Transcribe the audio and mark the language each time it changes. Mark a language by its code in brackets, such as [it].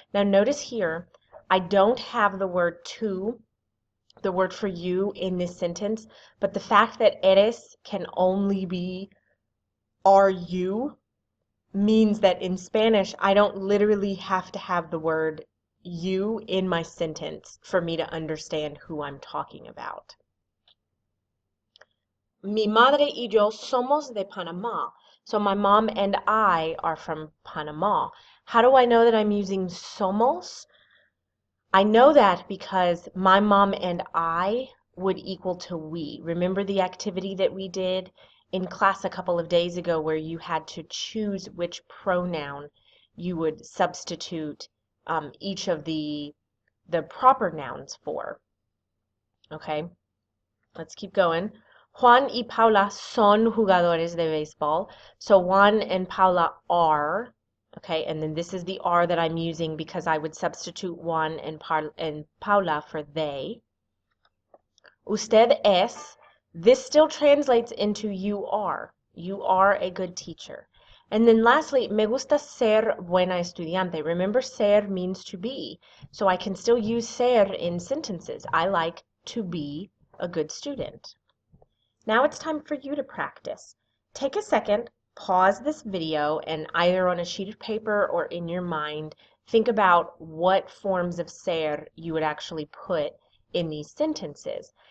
[en] Now notice here, I don't have the word to, the word for you in this sentence, but the fact that eres can only be are you means that in Spanish I don't literally have to have the word you in my sentence for me to understand who I'm talking about. [es] Mi madre y yo somos de Panama. [en] So my mom and I are from Panama. How do I know that I'm using somos? I know that because my mom and I would equal to we. Remember the activity that we did in class a couple of days ago where you had to choose which pronoun you would substitute each of the proper nouns for. Okay, let's keep going. [es] Juan y Paula son jugadores de béisbol. [en] So Juan and Paula are. Okay, and then this is the are that I'm using because I would substitute Juan and Paula for they. Usted es. This still translates into you are. You are a good teacher. And then lastly, [es] me gusta ser buena estudiante. [en] Remember, ser means to be. So I can still use ser in sentences. I like to be a good student. Now it's time for you to practice. Take a second, pause this video, and either on a sheet of paper or in your mind, think about what forms of ser you would actually put in these sentences.